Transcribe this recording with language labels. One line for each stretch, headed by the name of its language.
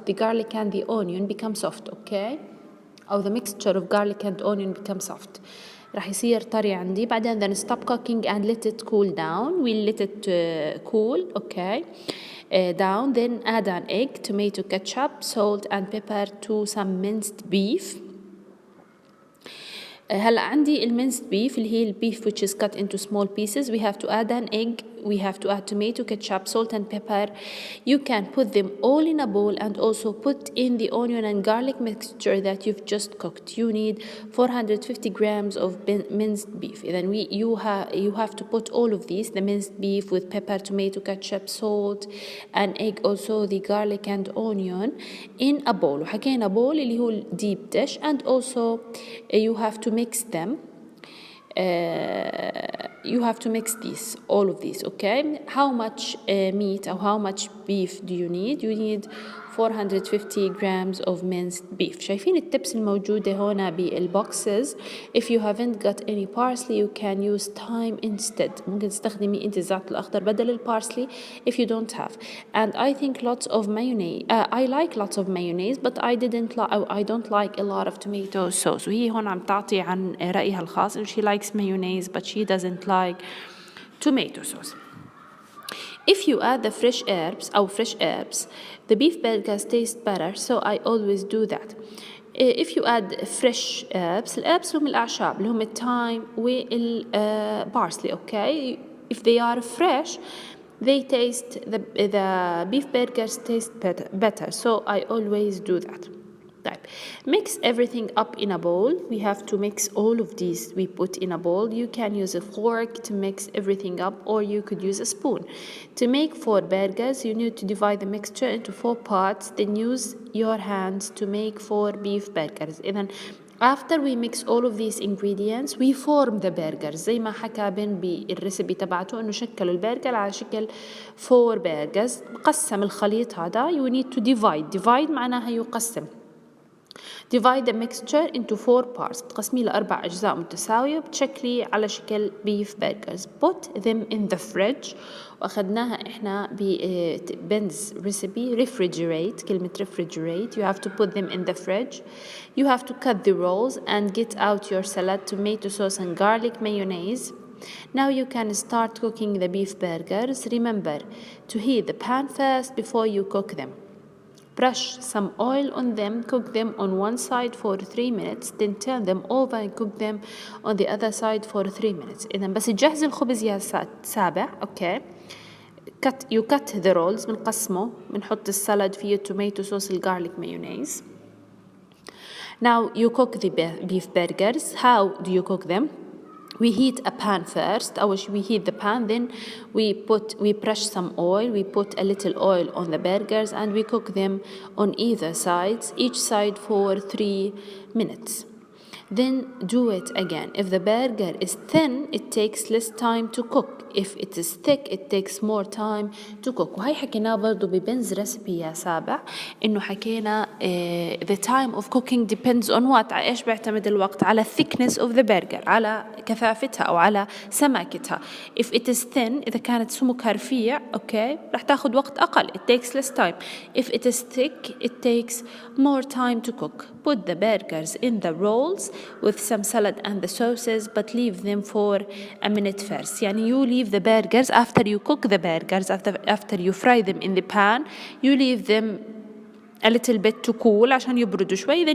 English: The garlic and the onion become soft، okay, أو the mixture of garlic and onion become soft.
Arabic: راح يصير طري عندي.
English: بعدين then stop cooking and let it cool down. We'll let it cool, okay, down. Then add an egg, tomato ketchup, salt and pepper to some minced beef.
Arabic: هلا عندي المينست بيف اللي هي البيف
English: which is cut into small pieces. We have to add an egg, we have to add tomato ketchup, salt and pepper. You can put them all in a bowl and also put in the onion and garlic mixture that you've just cooked. You need 450 grams of minced beef. Then you have to put all of these, the minced beef with pepper, tomato ketchup, salt and egg, also the garlic and onion, in a bowl.
Arabic: وحكينا
English: bowl
Arabic: اللي هو
English: deep dish, and also you have to mix them. You have to mix these, all of these, okay. How much meat or how much beef do you need? You need 450 grams of minced beef.
Arabic: شايفين التبس الموجودة هنا بالبوكسز.
English: If you haven't got any parsley you can use thyme instead.
Arabic: ممكن تستخدمي انت الزعتر الأخضر بدل البارسلي
English: if you don't have. And I think lots of mayonnaise. I like lots of mayonnaise but I don't like a lot of tomato sauce.
Arabic: وهي هون عم تعطي عن رأيها الخاص.
English: She likes mayonnaise but she doesn't like tomato sauce. If you add the fresh herbs, the beef burgers taste better, so I always do that. If you add fresh herbs,
Arabic: الherbs هم الأعشاب اللي هم التhyme والبارسلي، okay.
English: If they are fresh, the beef burgers taste better, so I always do that. طيب mix everything up in a bowl. We have to mix all of these we put in a bowl. You can use a fork to mix everything up, or you could use a spoon. To make 4 burgers you need to divide the mixture into 4 parts, then use your hands to make 4 beef burgers. إذن after we mix all of these ingredients we form the burgers.
Arabic: زي ما حكى بن بالريسبي تبعته انه شكلوا البرجر على شكل 4 burgers. قسم الخليط هذا.
English: You need to divide
Arabic: معناها يقسم.
English: Divide the mixture into 4 parts.
Arabic: بتقسميه لأربع أجزاء متساوية وبتشكلي على شكل beef burgers.
English: Put them in the fridge.
Arabic: وأخذناها إحنا
English: Ben's recipe. Refrigerate. كلمة refrigerate. You have to put them in the fridge. You have to cut the rolls and get out your salad, tomato sauce and garlic mayonnaise. Now you can start cooking the beef burgers. Remember to heat the pan first before you cook them. Brush some oil on them, cook them on one side for 3 minutes, then turn them over and cook them on the other side for 3 minutes.
Arabic: إذا بس تجهز الخبز يا سابع.
English: Okay. You cut the rolls.
Arabic: بنقسمه. بنحط السلد فيه tomato sauce الجارليك mayonnaise.
English: Now you cook the beef burgers. How do you cook them? We heat a pan first. We heat the pan, then we brush some oil. We put a little oil on the burgers and we cook them on either sides, each side for 3 minutes. Then do it again. If the burger is thin, it takes less time to cook. If it is thick, it takes more time to cook.
Arabic: وهي حكيناه برضو ببنز ريسبي يا سابع إنه حكينا
English: the time of cooking depends on what.
Arabic: على إيش بيعتمد الوقت؟ على
English: thickness of the burger،
Arabic: على كثافتها أو على سماكتها.
English: If it is thin،
Arabic: إذا كانت سمكها رفيع أوكي رح تاخد وقت أقل.
English: It takes less time. If it is thick, it takes more time to cook. Put the burgers in the rolls with some salad and the sauces, but leave them for a minute first. يعني you leave the burgers after you cook the burgers, after you fry them in the pan, you leave them a little bit to cool
Arabic: عشان يبردوا شوي.